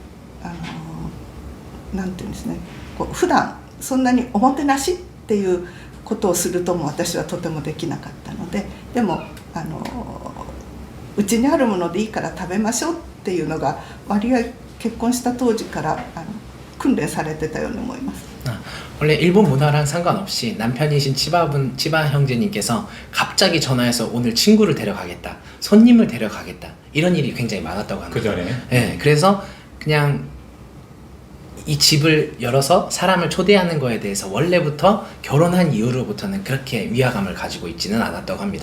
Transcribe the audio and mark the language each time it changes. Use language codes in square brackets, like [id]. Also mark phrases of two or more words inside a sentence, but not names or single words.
[ja] なんていうんですね、普段そんなにおもてなしっていうことをするとも私はとてもできなかったので、でもうちにあるものでいいから食べましょうっていうのが割合結婚した当時から訓練されてたように思います。 [ko] 원래 일본 문화랑 상관없이 남편이신 치바 형제님께서 갑자기 전화해서 오늘 친구를 데려가겠다, 손님을 데려가겠다 이런 일이 굉장히 많았다고 합니다. 그 전에. 네, 그래서 그냥 이 집을 열어서 사람을 초대하는 거에 대해서 원래부터 결혼한 이후로부터는 그렇게 위화감을 가지고 있지는 않았다고 합니다.